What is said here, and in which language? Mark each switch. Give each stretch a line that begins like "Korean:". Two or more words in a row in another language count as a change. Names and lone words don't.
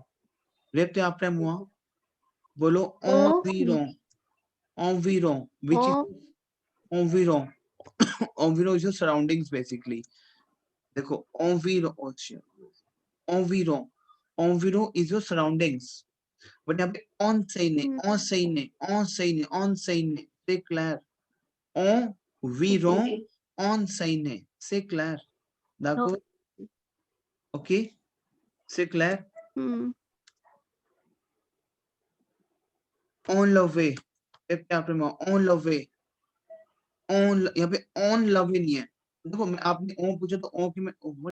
French: Répétez après moi. Bolo environ. Environ.
English: Which is environ. Environ is your surroundings basically.
French: देखो environ. Environ.
English: Environ is your surroundings. But
Hindi: यहाँ पे on सही नहीं. On सही नहीं. On सही नहीं. On सही नहीं.
French: C'est clair.
Hindi: Environ. On सही नहीं.
French: C'est clair. D'accord. Okay. C'est clair. On love. Répétez après moi. On love. On
Hindi: यहाँ पे
French: on love
Hindi: नहीं है. देखो मैं आपने on पूछा तो on की मैं